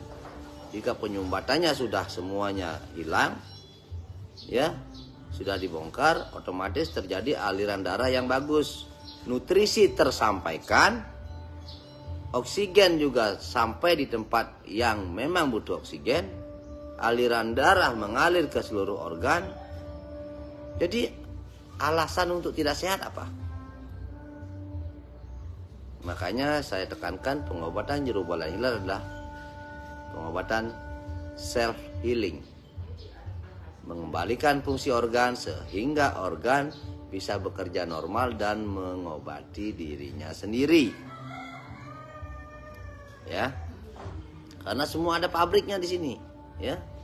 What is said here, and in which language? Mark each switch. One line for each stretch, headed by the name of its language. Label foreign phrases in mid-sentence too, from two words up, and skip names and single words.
Indonesian: Jika penyumbatannya sudah semuanya hilang, ya, sudah dibongkar, otomatis terjadi aliran darah yang bagus, nutrisi tersampaikan, oksigen juga sampai di tempat yang memang butuh oksigen, aliran darah mengalir ke seluruh organ. Jadi alasan untuk tidak sehat apa? Makanya saya tekankan pengobatan jero balian hiler adalah pengobatan
English: self healing,
Indonesian: mengembalikan fungsi organ sehingga organ bisa bekerja normal dan mengobati dirinya sendiri. Ya, karena semua ada pabriknya di sini, ya.